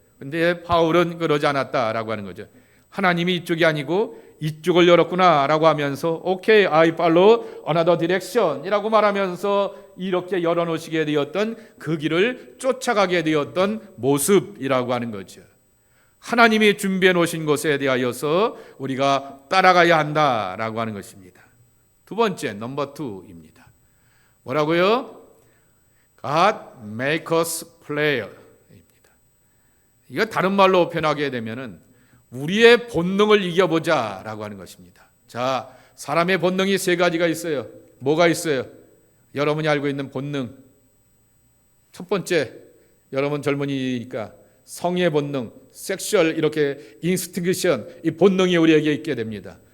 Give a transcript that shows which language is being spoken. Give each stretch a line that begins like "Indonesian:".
Korean: 근데 바울은 그러지 않았다라고 하는 거죠. 하나님이 이쪽이 아니고 이쪽을 열었구나 라고 하면서 오케이,
English: I follow another direction
Korean: 이라고 말하면서 이렇게 열어놓으시게 되었던 그 길을 쫓아가게 되었던 모습이라고 하는 거죠. 하나님이 준비해 놓으신 것에 대하여서 우리가 따라가야 한다라고 하는 것입니다. 두 번째, 넘버 2입니다. 뭐라고요?
English: God make us player입니다.
Korean: 이거 다른 말로 표현하게 되면은 우리의 본능을 이겨보자라고 하는 것입니다. 자, 사람의 본능이 세 가지가 있어요. 뭐가 있어요? 여러분이 알고 있는 본능. 첫 번째, 여러분 젊은이니까 성의 본능, 섹슈얼 이렇게 인스팅션, 이 본능이 우리에게 있게 됩니다.